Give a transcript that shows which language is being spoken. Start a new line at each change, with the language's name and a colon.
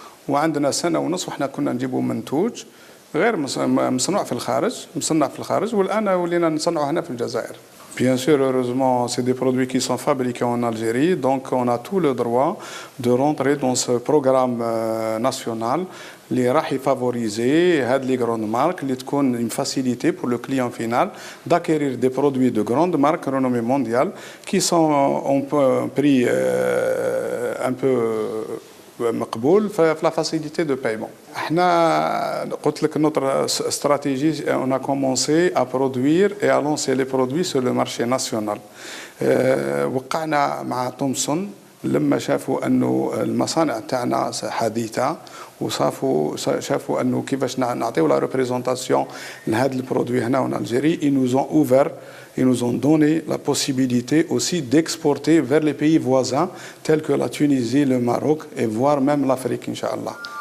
Arabic: وعندنا 1.5 سنة وحنا كنا نجيبوا منتوج غير مصنوع في الخارج والآن ولينا نصنعه هنا في الجزائر.
French: Bien sûr, heureusement, c'est des produits qui sont fabriqués en Algérie, donc on a tout le droit de rentrer dans ce programme national
Arabic: اللي راح يفافوريزي هاد لي
French: grandes marques
Arabic: اللي تكون
French: une facilité pour le client final d'acquérir des produits de grandes marques renommées mondiales qui sont en prix un peu
Arabic: مقبول
French: في la facilité de paiement.
Arabic: احنا قلت لك
French: notre stratégie, on a commencé à produire et à lancer les produits sur le marché national.
Arabic: وقعنا مع تومسون لما شافوا انه المصانع تاعنا حديثه وشافوا انه كيفاش نعطيو لا ريبريزونطاسيون لهذا البرودوي هنا
French: en Algérie. Ils nous ont ouvert, ils nous ont donné la possibilité aussi d'exporter vers les pays voisins tels que la Tunisie, le Maroc et voire même l'Afrique, Inch'Allah.